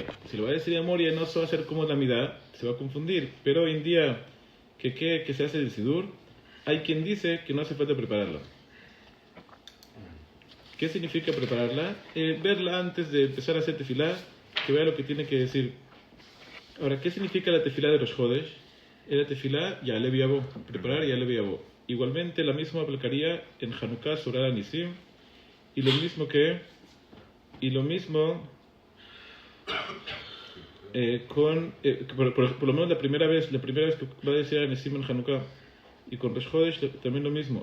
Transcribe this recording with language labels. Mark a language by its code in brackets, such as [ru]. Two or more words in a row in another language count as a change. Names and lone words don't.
[es] Si lo va a decir de memoria, no se va a hacer como la midá, se va a confundir. Pero hoy en día, que se hace del sidur, hay quien dice que no hace falta prepararla. ¿Qué significa prepararla? Verla antes de empezar a hacer tefilá, que vea lo que tiene que decir. Ahora, ¿qué significa la tefilá de [he] ראש חודש? [es] La tefilá [he] יעלה ויבוא, [es] preparar [he] יעלה ויבוא. [es] Igualmente, la misma aplicaría en Hanukkah, Surah Anisim, y lo mismo por lo menos la primera vez que va a decir Anisim en Hanukkah, y con [he] ראש חודש [es] también lo mismo.